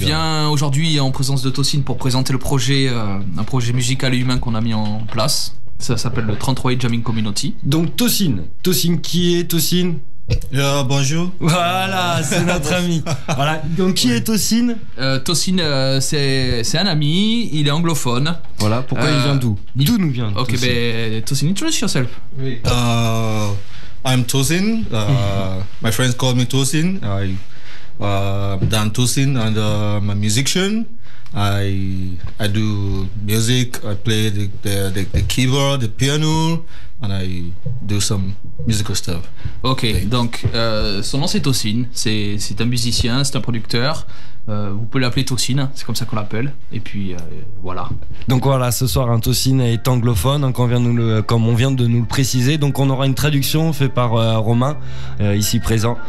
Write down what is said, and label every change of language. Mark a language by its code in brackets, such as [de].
[fr] viens aujourd'hui en présence de Tosin pour présenter le projet, un projet musical et humain qu'on a mis en place. Ça s'appelle le 33 Jamming Community. Donc Tosin, qui est Tosin ? Bonjour. Voilà, c'est notre ami. Voilà. Donc qui est Tosin ? Tosin, c'est un ami, il est anglophone. Voilà, pourquoi il vient d'où ? D'où nous vient [en] Ok, Tosin, introduce yourself. Oui. I'm Tosin. My friends call me Tosin. Dan Tosin, and I'm a musician. I do music. I play the keyboard, the piano, and I do some musical stuff. [fr] Ok, donc son nom c'est Tosin. C'est un musicien, c'est un producteur. Vous pouvez l'appeler Tosin, c'est comme ça qu'on l'appelle. Et puis voilà. Donc voilà, ce soir un Tosin est anglophone, hein, comme on vient de nous le préciser. Donc on aura une traduction faite par Romain ici présent.